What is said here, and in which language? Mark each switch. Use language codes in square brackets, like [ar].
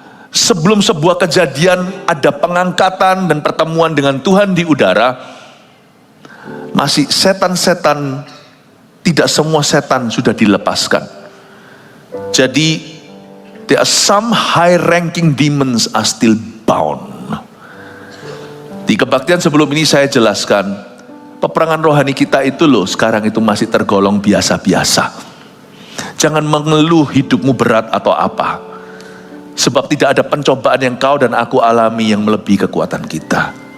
[id] sebelum sebuah kejadian ada pengangkatan dan pertemuan dengan Tuhan di udara, masih setan-setan, tidak semua setan sudah dilepaskan. Jadi [en] there are some high ranking demons are still bound. [id] Di kebaktian sebelum ini saya jelaskan, peperangan rohani kita itu loh sekarang itu masih tergolong biasa-biasa. Jangan mengeluh hidupmu berat atau apa. Sebab tidak ada pencobaan yang kau dan aku alami yang melebihi kekuatan kita.